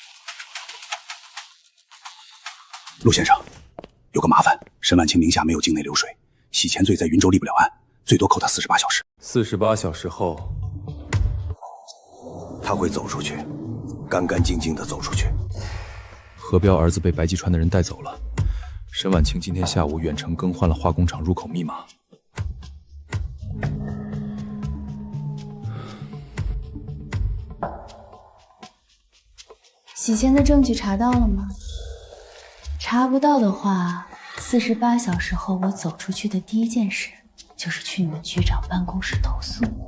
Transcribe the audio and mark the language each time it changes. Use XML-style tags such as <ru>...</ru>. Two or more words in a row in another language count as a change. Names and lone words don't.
<zh>陆先生，有个麻烦，沈晚清名下没有境内流水，洗钱罪在云州立不了案，最多扣他48小时。 48小时后，他会走出去，干干净净的走出去。何彪兒子被白季川的人帶走了，沈晚清今天下午遠程更換了化工廠入口密碼。洗钱的證據查到了嗎？查不到的話，48小時後我走出去的第一件事，就是去你們局長辦公室投訴。</zh>